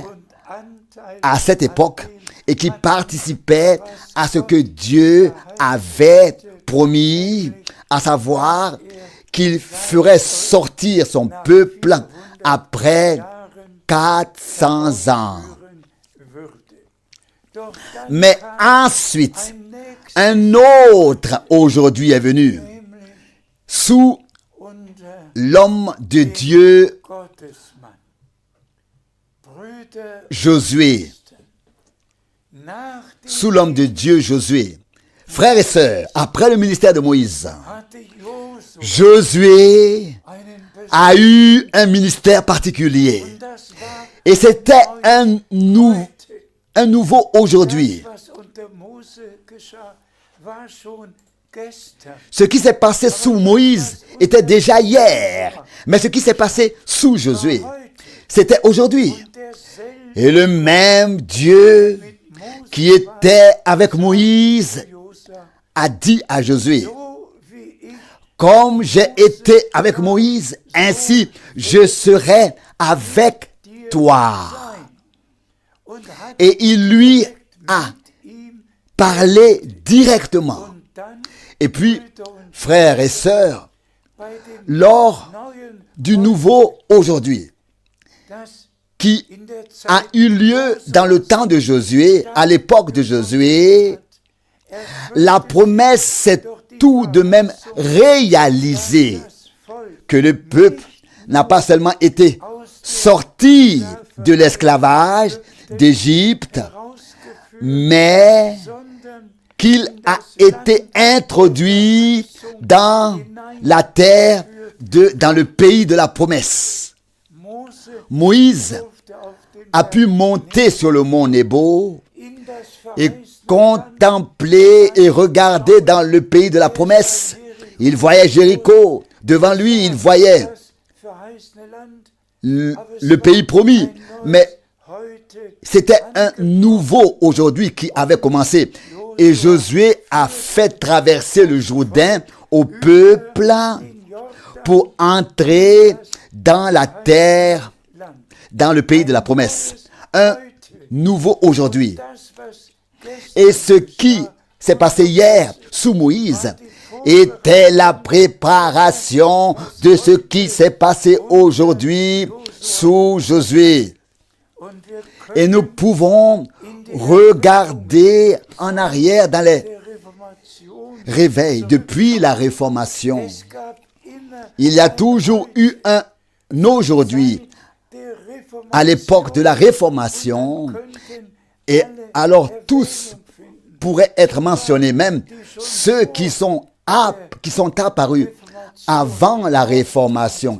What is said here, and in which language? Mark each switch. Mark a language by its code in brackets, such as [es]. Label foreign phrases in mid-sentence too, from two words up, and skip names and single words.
[de] und Anteil [fr] à cette époque et qui participaient à ce que Dieu avait promis, à savoir qu'il ferait sortir son peuple après 400 ans. [de] führen würde. Doch dann [fr] Mais [de] kam [fr] ensuite, [de] ein nächster, [fr] un autre aujourd'hui est venu [de] nämlich [fr] sous [de] unter [fr] l'homme de Dieu [de] Gottesmann. Brüder, [fr] Josué, [de] nach dem [fr] sous l'homme de Dieu Josué. Frères et sœurs, après le ministère de Moïse, [de] hatte Josua [fr] Josué [de] einen [fr] a eu un ministère particulier. [de] und das war [fr] Et c'était un nouveau aujourd'hui. [de] das, was unter Mose geschah, war schon gestern. [fr] Ce qui s'est passé sous Moïse était déjà hier. Mais ce qui s'est passé sous Josué, c'était aujourd'hui. [de] Derselbe [fr] Et le même Dieu [de] mit Mose [fr] qui était avec Moïse [de] Josua, [fr] a dit à Josué, [de] so wie ich [fr] comme j'ai été avec Moïse, ainsi je serai avec toi. [de] sein. Und hat [fr] Et il lui a [de] mit ihm [fr] parlé directement. [de] und dann [fr] Et puis, frères et sœurs, [de] bei dem [fr] lors [de] neuen, [fr] du nouveau aujourd'hui, [de] das [fr] qui [de] in der Zeit [fr] a eu lieu dans le temps de Josué, à l'époque de Josué, la promesse s'est tout de même réalisée, [de] das Volk [fr] que le peuple n'a pas seulement été sorti de l'esclavage d'Égypte, [de] herausgeführt, [fr] mais [de] sondern [fr] qu'il a été introduit dans la terre, dans le pays de la promesse. [de] Mose [fr] Moïse [de] durfte auf dem [fr] a pu monter sur le mont Nebo [de] in das [fr] et [de] verheißene [fr] contempler et regarder dans le pays de la promesse. Il voyait Jéricho. Devant lui, il voyait [de] das verheißene Land, [fr] le pays promis. Mais [de] heute [fr] c'était un nouveau aujourd'hui qui avait commencé. Et Josué a fait traverser le Jourdain au peuple [de] den Jordan [fr] pour entrer dans la terre, [de] Land. [fr] dans le pays de la promesse. Un nouveau aujourd'hui. [de] Das, was gestern [fr] Et ce qui s'est passé hier sous Moïse était la préparation de ce qui s'est passé aujourd'hui sous Josué. [de] und wir [fr] Et nous pouvons regarder en arrière dans les [de] der Reformation, [fr] réveils depuis la Réformation. [de] es gab immer [fr] Il y a toujours eu un aujourd'hui [de] der Reformation, [fr] à l'époque de la Réformation. [de] könnten [fr] Et [de] alle [fr] alors tous [de] Erwähnung finden. [fr] pourraient être mentionnés, même ceux qui sont apparus avant la Réformation.